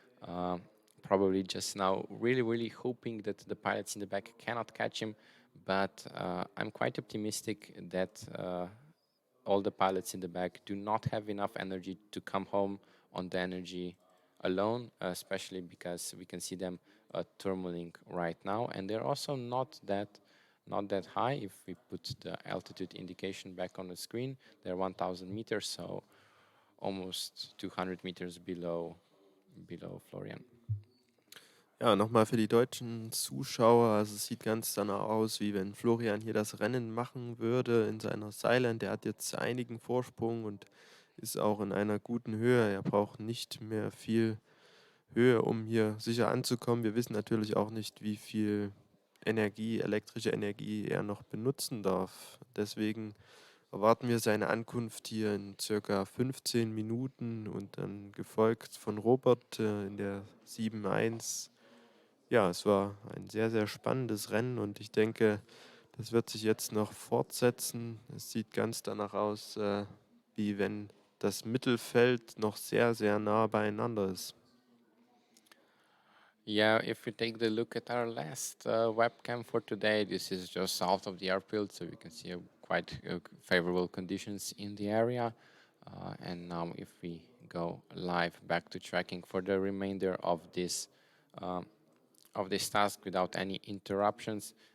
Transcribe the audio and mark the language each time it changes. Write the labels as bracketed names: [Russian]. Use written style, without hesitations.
[English] Uh, Probably just now really hoping that the pilots in the back cannot catch him, but I'm quite optimistic that all the pilots in the back do not have enough energy to come home on the energy alone, especially because we can see them thermaling right now, and they're also not that high. If we put the altitude indication back on the screen, they're 1,000 meters, so almost 200 meters below Florian. [German] Ja, nochmal für die deutschen Zuschauer. Also es sieht ganz danach aus, wie wenn Florian hier das Rennen machen würde in seiner Silent. Der hat jetzt einigen Vorsprung und ist auch in einer guten Höhe. Er braucht nicht mehr viel Höhe, um hier sicher anzukommen. Wir wissen natürlich auch nicht, wie viel Energie, elektrische Energie er noch benutzen darf. Deswegen erwarten wir seine Ankunft hier in circa 15 Minuten und dann gefolgt von Robert in der 7.1. Ja, es war ein sehr spannendes Rennen und ich denke, das wird sich jetzt noch fortsetzen. Es sieht ganz danach aus, wie wenn das Mittelfeld noch sehr nah beieinander ist. [English] Yeah, if we take the look at our last webcam for today, this is just south of the airfield, so we can see quite favorable conditions in the area. And now if we go live back to tracking for the remainder of this task without any interruptions,